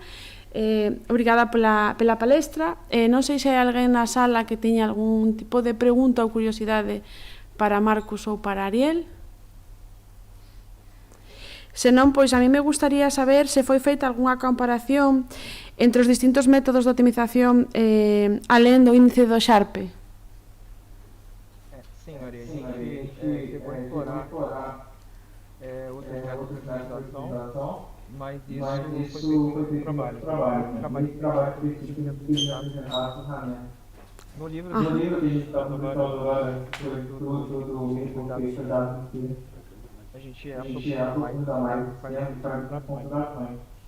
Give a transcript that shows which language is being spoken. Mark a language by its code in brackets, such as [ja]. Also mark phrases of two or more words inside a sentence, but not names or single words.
[gl] Obrigada pela palestra. Non sei se hai alguén na sala que teña algún tipo de pregunta ou curiosidade para Marcus ou para Ariel. Se non, pois [es] a mí me gustaría [gl] saber se foi feita algunha comparación entre os distintos métodos de optimización alén do índice do Sharpe? [pt] Sim, Maria, a gente chegou a explorar outros métodos de otimização, mas isso foi feito em outro trabalho. Um trabalho específico de ferramenta. No livro que a gente está publicando agora, do a gente aprofunda mais as configurações.